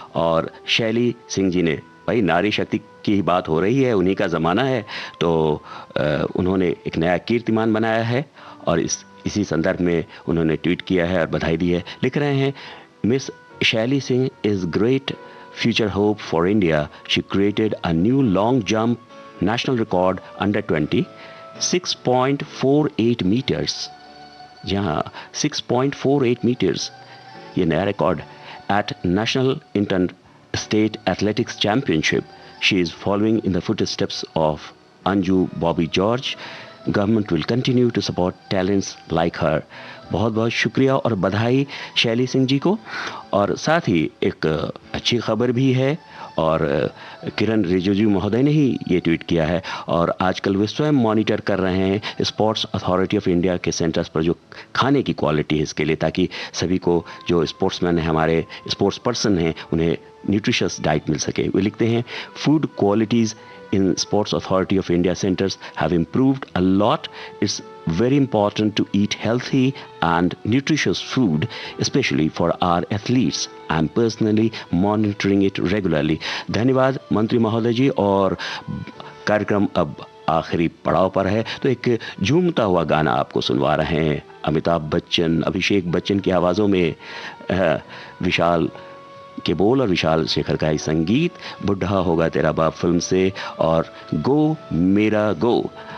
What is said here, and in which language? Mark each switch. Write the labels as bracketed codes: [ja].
[hi] और शैली सिंह जी ने, भाई नारी शक्ति की ही बात हो रही है, उन्हीं का ज़माना है, तो उन्होंने एक नया कीर्तिमान बनाया है और इसी संदर्भ में उन्होंने ट्वीट किया है और बधाई दी है। लिख रहे हैं, [en] Miss Shaili Singh is great future hope for India. She created a new long jump national record under 20, 6.48 meters. [hi] जहाँ 6.48 meters ये नया record [en] at National Inter-State Athletics Championship. She is following in the footsteps of Anju Bobby George. Government will continue to support talents like her. [hi] बहुत बहुत शुक्रिया और बधाई शैली सिंह जी को। और साथ ही एक अच्छी खबर भी है, और किरण रिजिजू महोदय ने ही ये ट्वीट किया है। और आजकल वे स्वयं मॉनिटर कर रहे हैं स्पोर्ट्स अथॉरिटी ऑफ इंडिया के सेंटर्स पर जो खाने की क्वालिटी है इसके लिए, ताकि सभी को जो स्पोर्ट्समैन हैं, हमारे स्पोर्ट्स पर्सन हैं, उन्हें न्यूट्रिशियस डाइट मिल सके। वे लिखते हैं, [en] Food qualities in Sports Authority of India centers have improved a lot. It's very important to eat healthy and nutritious food, especially for our athletes. I'm personally monitoring it regularly. [hi] धन्यवाद मंत्री महोदय जी। और कार्यक्रम अब आखिरी पड़ाव पर है, तो एक झूमता हुआ गाना आपको सुनवा रहे हैं। अमिताभ बच्चन, अभिषेक बच्चन की आवाज़ों में विशाल के बोल और विशाल शेखर का ही संगीत, बुढ़ा होगा तेरा बाप फिल्म से, और गो मेरा गो।